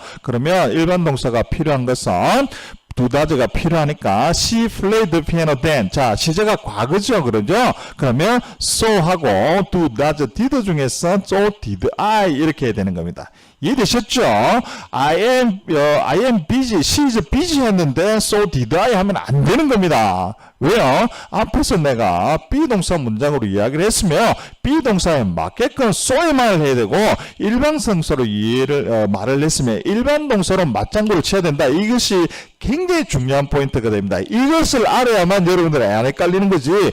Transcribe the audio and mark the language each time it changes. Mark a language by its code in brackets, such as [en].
[ko] 그러면 일반 동사가 필요한 것은 do, does가 필요하니까 [en] she played the piano then. [ko] 자, 시제가 과거죠. 그러죠? 그러면 so 하고 do, does, did 중에서 [en] so did I [ko] 이렇게 해야 되는 겁니다. 이해되셨죠? [en] I am busy, she is busy [ko] 했는데 [en] so did I [ko] 하면 안 되는 겁니다. 왜요? 앞에서 내가 비동사 문장으로 이야기를 했으면 비동사에 맞게끔 so의 말을 해야 되고 일반 성서로 말을 했으면 일반 동사로 맞장구를 쳐야 된다. 이것이 굉장히 중요한 포인트가 됩니다. 이것을 알아야만 여러분들 안 헷갈리는 거지.